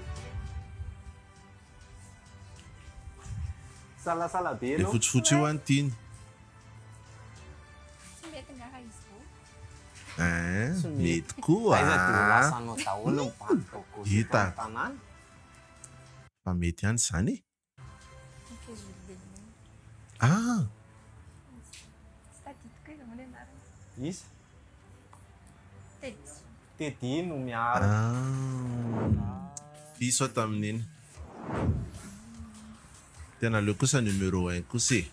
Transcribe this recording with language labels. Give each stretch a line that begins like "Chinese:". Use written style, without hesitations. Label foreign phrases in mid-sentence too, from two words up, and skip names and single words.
Malagasy: Salasala be Le anao. fotsifotsy io antiny. Tsy mety ngaha izy io. Mety koa. Aiza dia lasanao daholo mibadoka Hita. tanàna. Fa mety ihany zany e.
French: Ok, je vais le donner. Ah,
Malagasy: Tsy tadidiko izy moa anarany. Isa Tedy. Tedy no miaro. Iso tamin'iny. Tena leo kosa numéro 1 kosa e.